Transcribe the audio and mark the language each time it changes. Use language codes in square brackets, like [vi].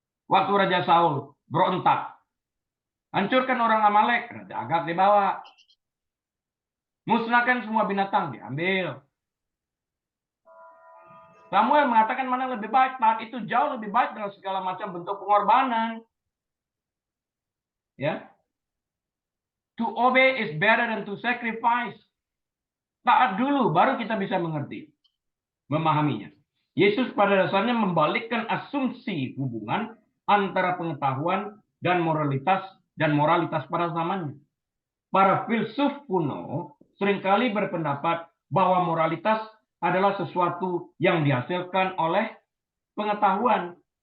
[id] Waktu Raja Saul berontak, hancurkan orang Amalek, Raja Agag dibawa. Musnahkan semua binatang, diambil. Samuel mengatakan mana lebih baik, taat itu jauh lebih baik dengan segala macam bentuk pengorbanan. [en] Ya, to obey is better than to sacrifice. [id] Taat dulu, baru kita bisa mengerti, memahaminya. Yesus pada dasarnya membalikkan asumsi hubungan antara pengetahuan dan moralitas pada zamannya. Para filsuf kuno seringkali berpendapat bahwa moralitas adalah sesuatu yang dihasilkan oleh pengetahuan.